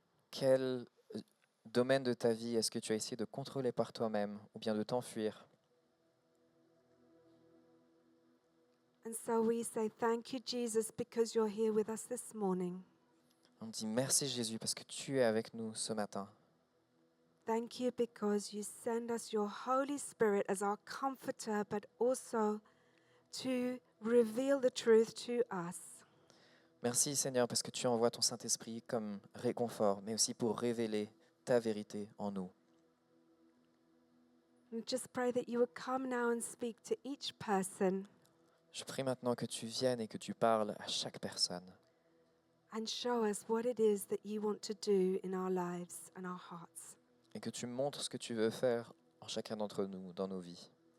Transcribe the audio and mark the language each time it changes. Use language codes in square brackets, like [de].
[fr] Quel domaine de ta vie est-ce que tu as essayé de contrôler par toi-même ou bien de t'enfuir? [en] And so we say, thank you, Jesus, because you're here with us this morning. [fr] On dit merci Jésus parce que tu es avec nous ce matin. [en] Thank you because you send us your Holy Spirit as our comforter, but also to reveal the truth to us. [fr] Merci Seigneur parce que tu envoies ton Saint-Esprit comme réconfort, mais aussi pour révéler ta vérité en nous. [en] And just pray that you would come now and speak to each person [fr] Je prie maintenant que tu viennes et que tu parles à chaque personne [en] and show us what it is that you want to do in our lives and our hearts. [fr] et que tu montres ce que tu veux faire en chacun d'entre nous dans nos vies.